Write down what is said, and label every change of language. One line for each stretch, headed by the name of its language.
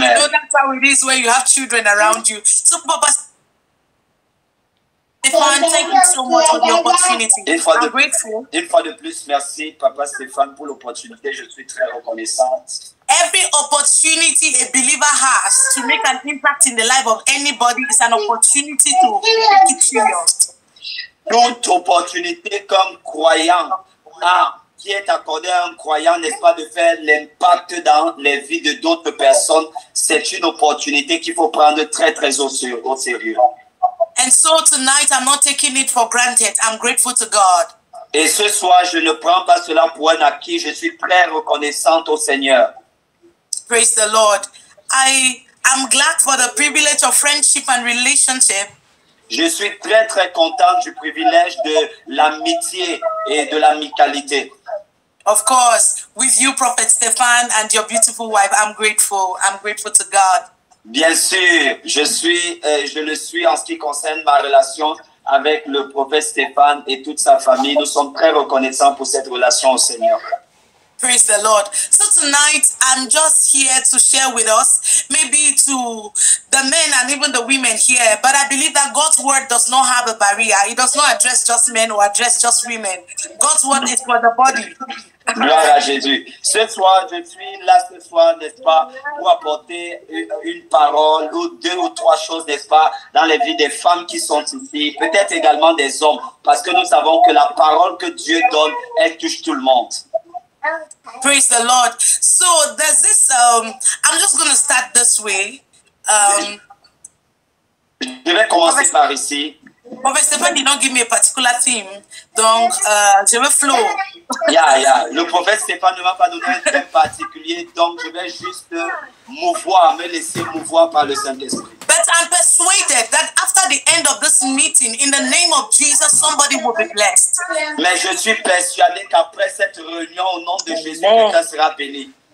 English: You know that's how it is when you have children around you. So, Papa Stéphane, thank you so much for the opportunity. I'm grateful.
French: Une fois de plus, merci, Papa Stéphane, pour l'opportunité. Je suis très reconnaissante.
English: Every opportunity a believer has to make an impact in the life of anybody is an opportunity to take it serious.
French: Toute opportunité comme croyant qui est accordée à un croyant, n'est-ce pas, de faire l'impact dans les vies de d'autres personnes, c'est une opportunité qu'il faut prendre très, très au sérieux.
English: And so tonight, I'm not taking it for granted. I'm grateful to God.
French: Et ce soir, je ne prends pas cela pour un acquis. Je suis très reconnaissante au Seigneur.
English: Praise the Lord. I am glad for the privilege of friendship and relationship.
French: Je suis très, très contente du privilège de l'amitié et de l'amicalité.
English: Of course, with you, Prophet Stefan, and your beautiful wife, I'm grateful. I'm grateful to God.
French: Bien sûr, je le suis en ce qui concerne ma relation avec le prophète Stéphane et toute sa famille. Nous sommes très reconnaissants pour cette relation au Seigneur.
English: Praise the Lord. So tonight, I'm just here to share with us, maybe to the men and even the women here, but I believe that God's word does not have a barrier. It does not address just men or address just women. God's word is for the body.
French: Gloire à Jésus. Ce soir, je suis là ce soir, n'est-ce pas, pour apporter une parole ou deux ou trois choses, n'est-ce pas, dans les vies des femmes qui sont ici, peut-être également des hommes, parce que nous savons que la parole que Dieu donne, elle touche tout le monde.
English: Praise the Lord. So there's this, I'm just going to start this way.
French: Je vais commencer par ici.
English: Prophet Stephen did not give me a particular theme,
French: donc je vais
English: flow.
French: Le prophète Stéphane ne m'a pas donné un thème particulier, donc je vais juste me laisser mouvoir par le Saint-Esprit.
English: But I'm persuaded that after the end of this meeting, in the name of Jesus, somebody will be blessed.
French: Mais je suis persuadé qu'après cette réunion, au nom de Jésus, quelqu'un sera béni.